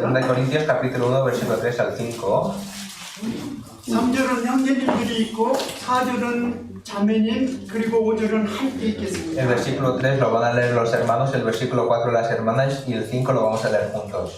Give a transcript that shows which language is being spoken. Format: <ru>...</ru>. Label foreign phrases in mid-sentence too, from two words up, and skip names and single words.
<es>2 Corintios capítulo 1 versículo 3 al 5.</es> <ko>3절은 형제님들이 있고 4절은 자매님 그리고 5절은 함께</ko> <es>El</es> <ko>있겠습니다.</ko> <es>versículo 3 lo van a leer los hermanos, el versículo 4 las hermanas y el 5 lo vamos a leer juntos.</es>